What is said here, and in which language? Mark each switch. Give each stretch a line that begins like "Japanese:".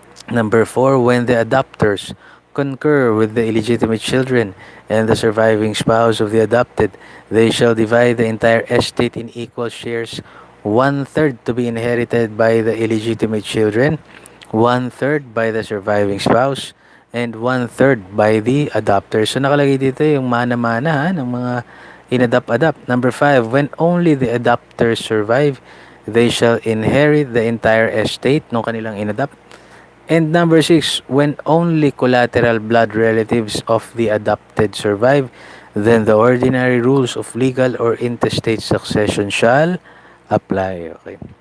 English: Number 4, when the adopters concur with the illegitimate children and the surviving spouse of the adopted, they shall divide the entire estate in equal shares, 1/3 to be inherited by the illegitimate children, 1/3 by the surviving spouse, and 1/3 by the adopters.
Filipino: So nakalagay dito yung mana-mana ng mga inadopt-adopt.
English: Number 5, when only the adopters survive, they shall inherit the entire estate
Filipino: ng kanilang inadopt.
English: And number 6, when only collateral blood relatives of the adopted survive, then the ordinary rules of legal or intestate succession shall apply. Okay.